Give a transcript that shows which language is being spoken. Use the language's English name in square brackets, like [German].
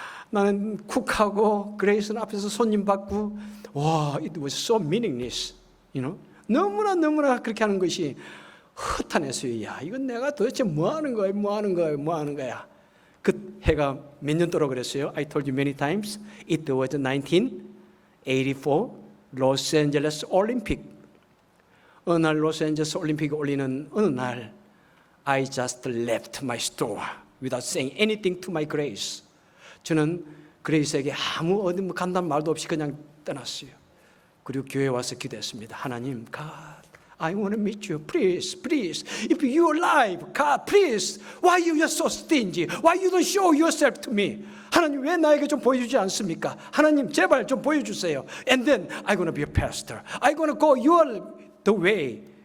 [Korean] 나는 쿡하고 그레이스는 앞에서 손님 받고, [English] it was so meaningless. [Korean] 너무나 그렇게 하는 것이 허탄했어요. 이건 내가 도대체 뭐 하는 거야. 그 해가 몇 년도로 그랬어요? [English] I told you many times. It was 1984 Los Angeles Olympic. [Korean] 어느 날 로스앤젤레스 올림픽에 올리는 어느 날 [English] I just left my store without saying anything to my Grace. [Korean] 저는 그레이스에게 아무 어디 간다는 말도 없이 그냥 떠났어요. 그리고 교회에 와서 기도했습니다. 하나님, [English] God, I want to meet you. Please. If you're alive, God, please. Why you are so stingy? Why you don't show yourself to me? [Korean] 하나님, 왜 나에게 좀 보여주지 않습니까? 하나님, 제발 좀 보여주세요. [English] And then I'm going to be a pastor. I'm going to go the way.